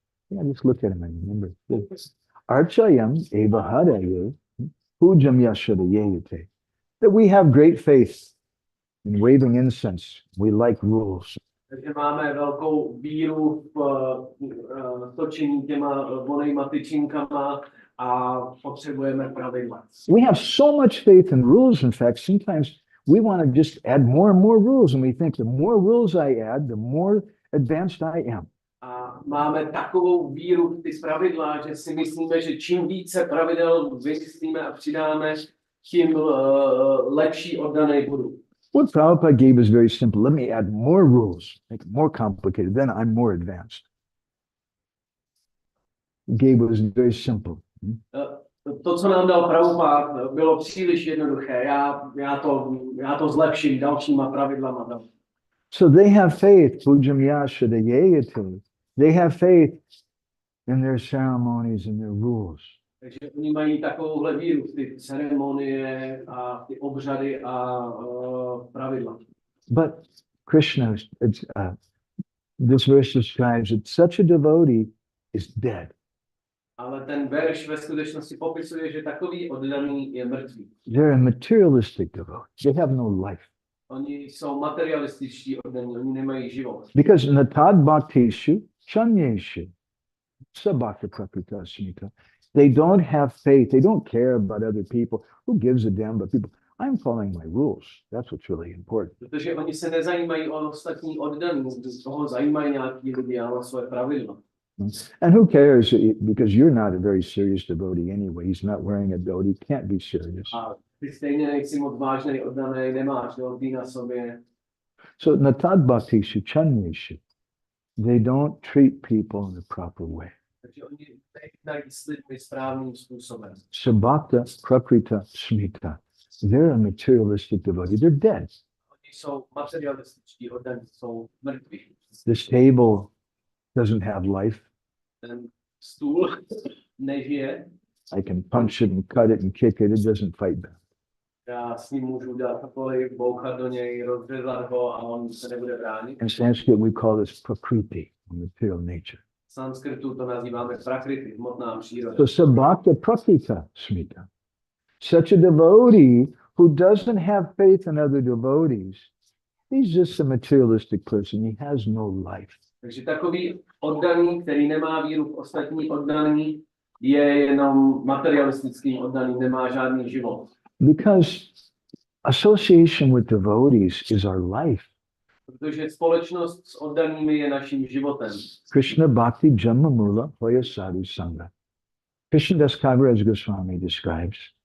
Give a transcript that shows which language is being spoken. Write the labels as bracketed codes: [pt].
[en] Yeah, just look at him and remember. [sa] Archayam eva haraye pujam yashadayete. [en] That we have great faith in waving incense. We like rules. [cs] Takže máme velkou víru v točení těma vonejma tyčinkama a potřebujeme pravidla. [en] We have so much faith in rules. In fact, sometimes we want to just add more and more rules, and we think the more rules I add, the more advanced I am. [cs] A máme takovou víru v ty pravidla, že si myslíme, že čím více pravidel vymyslíme a přidáme, tím lepší oddaný budu. [en] What Prabhupada gave is very simple. Let me add more rules, make it more complicated. Then I'm more advanced. Gave was very simple. [cs] To, co nám dal Prabhupada, bylo příliš jednoduché. Já to zlepším dalšíma pravidlama. [en] So they have faith, [sa] pujam yasha deyayate. [en] They have faith in their ceremonies and their rules. [cs] Takže oni mají takovouhle víru v ty ceremonie a ty obřady a pravidla. [en] But Krishna, this verse describes that such a devotee is dead. [cs] Ale ten verš ve skutečnosti popisuje, že takový oddaný je mrtvý. [en] They're a materialistic devotee. They have no life. [cs] Oni jsou materialističtí oddaní, oni nemají život. [sa] Because natad bhaktishu chanyeshu sabhakta prakrita smita. [en] They don't have faith. They don't care about other people. Who gives a damn about people? I'm following my rules. That's what's really important. [cs] Protože oni se nezajímají o ostatní oddaní, toho zajímají nějaký lidi a svoje pravidla. [en] And who cares? Because you're not a very serious devotee anyway. He's not wearing a dhoti. Can't be serious. [cs] A ty stejně nejsi moc vážnej oddaný, nemáš dhoti na sobě. [sa] So natad bhaktishu chanyeshu. [en] They don't treat people in the proper way. [cs] Takže oni nejednají s lidmi správným způsobem. [sa] Sabhakta prakrita smita. [en] They're a materialistic devotee. They're dead. [cs] Oni jsou materialističtí oddaní, jsou mrtví. [en] This table doesn't have life. [cs] Ten stůl nežije. [en] I can punch it and cut it and kick it. It doesn't fight back. [cs] Já s ním můžu dělat cokoliv, bouchat do něj, rozřezat ho a on se nebude bránit. [en] In Sanskrit, we call this prakriti, material nature. [cs] V sanskritu to nazýváme prakriti, hmotná příroda. [sa] So sabhakta prakrita smita. [en] Such a devotee who doesn't have faith in other devotees, he's just a materialistic person. He has no life. [cs] Takže takový oddaný, který nemá víru v ostatní oddaný, je jenom materialistickým oddaný, nemá žádný život. [en] Because association with devotees is our life. [cs] Protože společnost s oddanými je naším životem. [bn] Krishna Bhakti Janma Mula Hoya Sadhu Sangha. [en] Krishna Das Thakur as Goswami describes.